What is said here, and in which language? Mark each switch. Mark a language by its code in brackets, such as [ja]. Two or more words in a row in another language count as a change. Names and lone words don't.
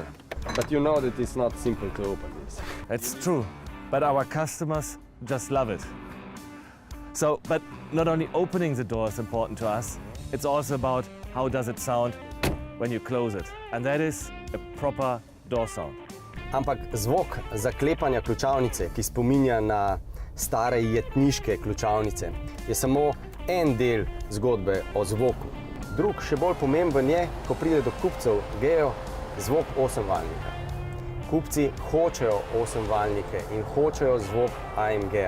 [en] But you know that it's not simple to open this. That's true, but our customers just love it. So, but not only opening the door is important to us, it's also about how does it sound when you close it. And that is a proper door sound. [sl] Ampak zvok zaklepanja ključavnice, ki spominja na stare jetniške ključavnice, je samo en del zgodbe o zvoku. Drug, še bolj pomemben je, ko pride do kupcev gejo, zvok 8-valjnika. Kupci hočejo 8-valjnike in hočejo zvok AMG-a.